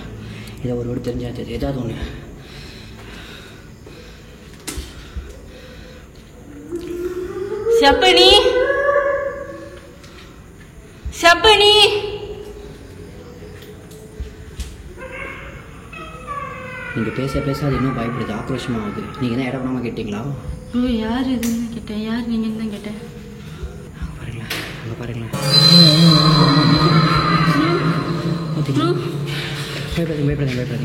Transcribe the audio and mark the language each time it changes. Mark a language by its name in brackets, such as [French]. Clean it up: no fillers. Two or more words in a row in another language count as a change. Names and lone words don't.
[Tamil] ஏதோ ஒரு வேர்டு தெரிஞ்சா ஏதாவது ஒன்று. [Malay] Siapa ni? Siapa ni? [Tamil] நீங்கள் பேச அது இன்னும் பயப்படுது, ஆக்ரோஷமாக ஆகுது. நீங்கள் என்ன இடம் பண்ணாமல் கேட்டீங்களா? ப்ரோ யார் இதுன்னு கேட்டேன். யார் நீங்கன்னு தான் கேட்டேன். பாருங்களேன், அங்கே பாருங்களேன். பயப்படாதீங்க.